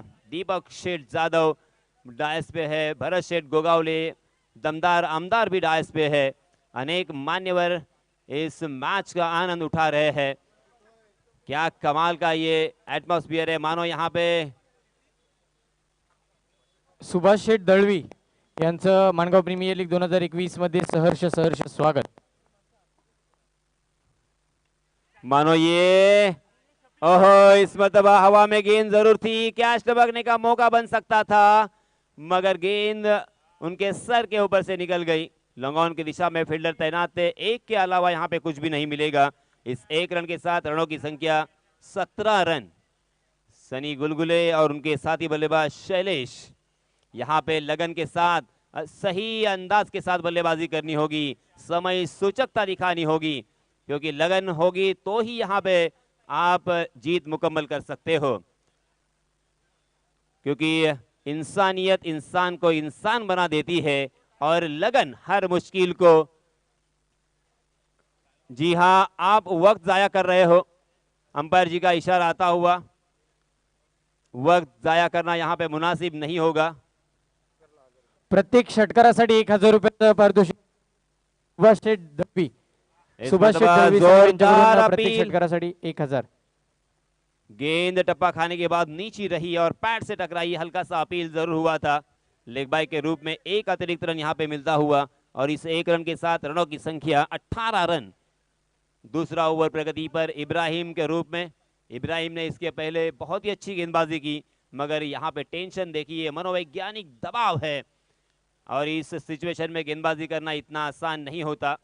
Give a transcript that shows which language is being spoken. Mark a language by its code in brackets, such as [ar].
[hi] दीपक Sheth Jadhav DISE पे है, भरत शेठ गोगावले, दमदार आमदार भी डायस पे है। अनेक मान्यवर इस मैच का आनंद उठा रहे हैं। क्या कमाल का ये एटमॉस्फियर है, मानो यहाँ पे [mr] सुभाष शेठ दळवी यांचं माणगाव प्रीमियर लीग 2021 मध्ये सहर्ष स्वागत। [hi] मानो ये ओहो, इस मरतबा हवा में गेंद जरूर थी, कैच टपकने का मौका बन सकता था, मगर गेंद उनके सर के ऊपर से निकल गई। लॉन्ग की दिशा में फील्डर तैनात थे, एक के अलावा यहाँ पे कुछ भी नहीं मिलेगा। इस एक रन के साथ रनों की संख्या 17 रन। सनी गुलगुले और उनके साथी बल्लेबाज शैलेश यहाँ पे लगन के साथ सही अंदाज के साथ बल्लेबाजी करनी होगी, समय सूचकता दिखानी होगी, क्योंकि लगन होगी तो ही यहाँ पे आप जीत मुकम्मल कर सकते हो। क्योंकि इंसानियत इंसान को इंसान बना देती है और लगन हर मुश्किल को। जी हां, आप वक्त जाया कर रहे हो। अंपायर जी का इशारा आता हुआ, वक्त जाया करना यहाँ पे मुनासिब नहीं होगा। [mr] प्रत्येक षटकारासाठी 1000 रुपयाचं पारितोषिक सुभाष शेठ दळवी। सुभाष शेठ दळवी साहेब यांच्याकडून प्रत्येक षटकारासाठी 1000। [hi] गेंद टप्पा खाने के बाद नीची रही और पैड से टकराई, हल्का सा अपील जरूर हुआ था। लेग बाय के रूप में एक अतिरिक्त रन यहाँ पे मिलता हुआ और इस एक रन के साथ रनों की संख्या 18 रन। दूसरा ओवर प्रगति पर इब्राहिम के रूप में। इब्राहिम ने इसके पहले बहुत ही अच्छी गेंदबाजी की, मगर यहाँ पे टेंशन देखिए, मनोवैज्ञानिक दबाव है और इस सिचुएशन में गेंदबाजी करना इतना आसान नहीं होता।